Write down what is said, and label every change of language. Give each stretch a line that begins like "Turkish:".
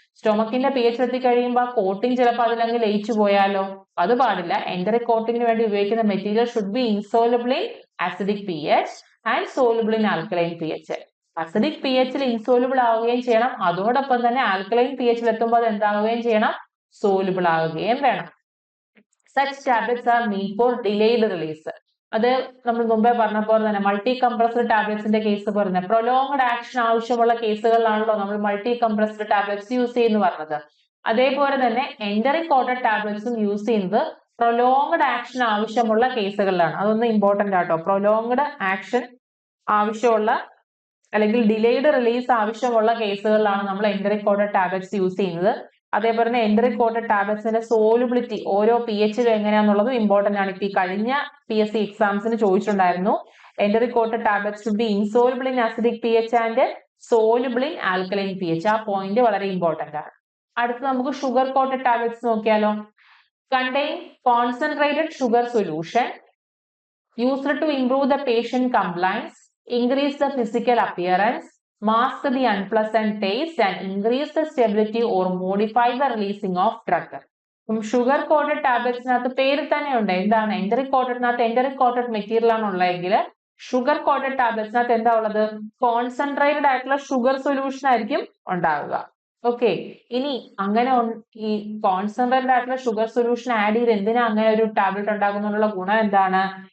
Malayalam: സ്റ്റൊമക്കിന്റെ pH എത്തിക്കഴിയുമ്പോൾ ആ coating ചിലപ്പോൾ അതിലങ്ങ് ലയിച്ചു പോയാലോ, അത് പാടില്ല.
English: enteric കോട്ടിങ്ങിന്
Malayalam: വേണ്ടി ഉപയോഗിക്കുന്ന
English: Material should be insoluble in acidic pH and soluble in alkaline pH.
Malayalam: Acidic pHൽ insoluble ആവുകയും ചെയ്യണം, അതോടൊപ്പം തന്നെ ആൽക്കലൈൻ pHൽ എത്തുമ്പോൾ അത് എന്താവുകയും ചെയ്യണം, സോലബിൾ ആവുകയും വേണം.
English: Such tablets are meant for delayed release.
Malayalam: അത് നമ്മൾ മുമ്പേ പറഞ്ഞ പോലെ തന്നെ മൾട്ടി കംപ്രസ്ഡ് ടാബ്ലറ്റ്സിന്റെ കേസ് പറഞ്ഞ പ്രൊലോങ്ഡ് ആക്ഷൻ ആവശ്യമുള്ള കേസുകളിലാണല്ലോ നമ്മൾ മൾട്ടി കംപ്രസ്ഡ് ടാബ്ലറ്റ്സ് യൂസ് ചെയ്യുന്നു പറഞ്ഞത്. അതേപോലെ തന്നെ എൻഡറിക് കോട്ടഡ് ടാബ്ലറ്റ്സും യൂസ് ചെയ്യുന്നത് പ്രൊലോങ്ഡ് ആക്ഷൻ ആവശ്യമുള്ള കേസുകളിലാണ്. അതൊന്ന് ഇമ്പോർട്ടന്റ് ആട്ടോ. പ്രൊലോങ്ഡ് ആക്ഷൻ ആവശ്യമുള്ള അല്ലെങ്കിൽ ഡിലേഡ് റിലീസ് ആവശ്യമുള്ള കേസുകളിലാണ് നമ്മൾ എൻഡറിക് കോട്ടഡ് ടാബ്ലറ്റ്സ് യൂസ് ചെയ്യുന്നത്. അതേപോലെ തന്നെ എൻഡറിക് കോട്ടഡ് ടാബ്ലറ്റ്സിന്റെ സോലുബിലിറ്റി ഓരോ pHലും എങ്ങനെയാണെന്നുള്ളതും ഇമ്പോർട്ടന്റ് ആണ്. ഇപ്പൊ ഈ കഴിഞ്ഞ PSC എക്സാംസിന് ചോദിച്ചിട്ടുണ്ടായിരുന്നു.
English: Enteric coated tablets should be insoluble in acidic pH and soluble in alkaline pH.
Malayalam: ആ പോയിന്റ് വളരെ ഇമ്പോർട്ടന്റ് ആണ്. അടുത്ത് നമുക്ക് ഷുഗർ കോട്ടഡ് ടാബ്ലറ്റ്സ് നോക്കിയാലോ.
English: Contain concentrated sugar solution used to improve the patient compliance, increase the physical appearance, mask the unpleasant taste and increase the stability or modify the releasing of drug.
Malayalam: Sugar quoted ടാബ്ലറ്റ്സിനകത്ത് പേര് തന്നെ ഉണ്ട്, എന്താണ്, enteric കോട്ടഡിനകത്ത് enteric quoted material ആണ് ഉള്ളതെങ്കിൽ sugar quoted ടാബ്ലറ്റ്സിനകത്ത് എന്താ ഉള്ളത്, concentrated ആയിട്ടുള്ള sugar solution ആയിരിക്കും ഉണ്ടാവുക. ഓക്കെ, ഇനി അങ്ങനെ ഈ കോൺസെൻട്രേറ്റഡ് ആയിട്ടുള്ള ഷുഗർ സൊല്യൂഷൻ ആഡ് ചെയ്ത് എന്തിനാ അങ്ങനെ ഒരു ടാബ്ലറ്റ് ഉണ്ടാകുന്നതിനുള്ള ഗുണം എന്താണ്?